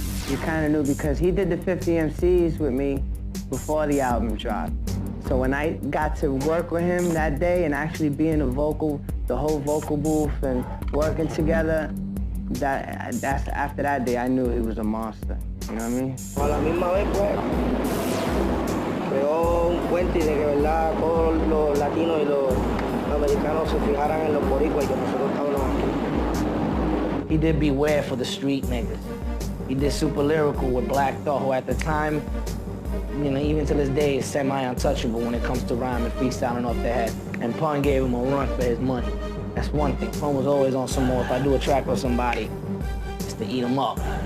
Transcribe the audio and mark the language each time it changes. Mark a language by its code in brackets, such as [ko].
[en] You kind of knew because he did the 50 MCs with me before the album dropped. So when I got to work with him that day and actually be in the whole vocal booth and working together, that's after that day, I knew he was a monster. You know what I mean? [es] A la misma vez, pues, creó un puente de que, ¿verdad?, todos los latinos y los americanos se fijaran en los boricuas y que nosotros estábamos aquí. [en] He did Beware for the street niggas. He did Super Lyrical with Black Thought, who at the time, you know, even to this day, is semi-untouchable when it comes to rhyme and freestyling off the head. And Pun gave him a run for his money. That's one thing. Pun was always on some more. If I do a track with somebody, it's to eat him up.